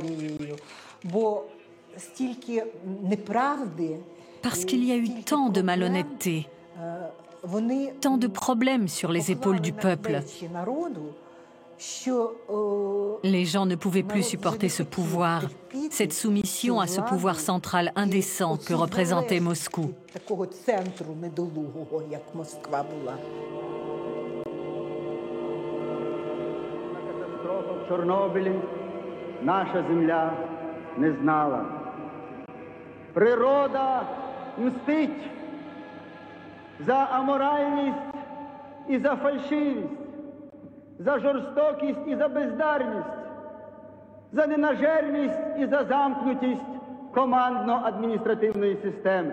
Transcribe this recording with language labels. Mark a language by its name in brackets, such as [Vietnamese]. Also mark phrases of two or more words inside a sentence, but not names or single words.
[French] Parce qu'il y a eu tant de malhonnêteté, tant de problèmes sur les épaules du peuple, Les gens ne pouvaient plus supporter ce pouvoir, cette soumission à ce pouvoir central indécent que représentait Moscou. [Ukrainian] Чорнобилі наша земля не знала. Природа мстить за аморальність і за фальшивість, за жорстокість і за бездарність, за ненажерність і за замкнутість командно-адміністративної системи.